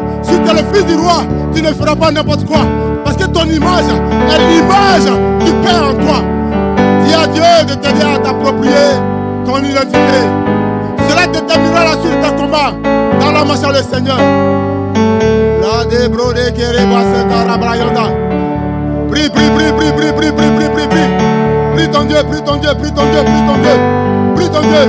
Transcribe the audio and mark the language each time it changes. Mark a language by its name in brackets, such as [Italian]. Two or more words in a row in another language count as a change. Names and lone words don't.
[French] Si tu es le fils du roi, tu ne feras pas n'importe quoi parce que ton image est l'image du Père en toi. Dis à Dieu de t'aider à t'approprier ton identité. Cela déterminera la suite de ton combat dans la marche du Seigneur. La débrode qui rebasse Karabrayanda. Prie, prie, prie, prie, prie, prie, prie, prie, prie, prie. Prie ton Dieu, prie ton Dieu, prie ton Dieu, prie ton Dieu. Prie ton Dieu.